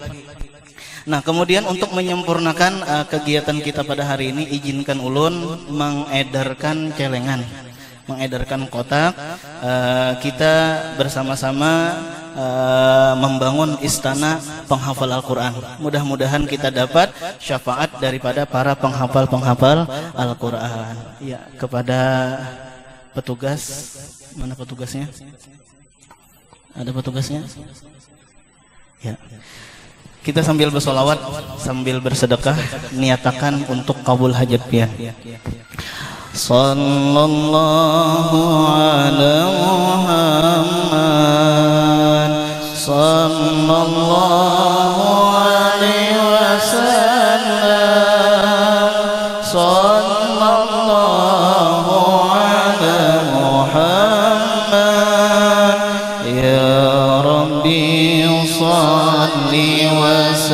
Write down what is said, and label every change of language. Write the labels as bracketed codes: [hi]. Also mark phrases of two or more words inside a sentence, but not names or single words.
[id] Nah, kemudian untuk menyempurnakan kegiatan kita pada hari ini, izinkan ulun mengedarkan celengan, mengedarkan kotak. Kita bersama-sama membangun istana penghafal Al-Quran. Mudah-mudahan kita dapat syafaat daripada para penghafal-penghafal Al-Quran. Ya, kepada petugas, mana petugasnya? Ada petugasnya? Ya. Kita sambil bersolawat, sambil bersedekah, niatakan untuk kabul hajat pian. [ar] صلى الله على محمد، صلى الله عليه وسلم، صلى الله على محمد، يا رب صل و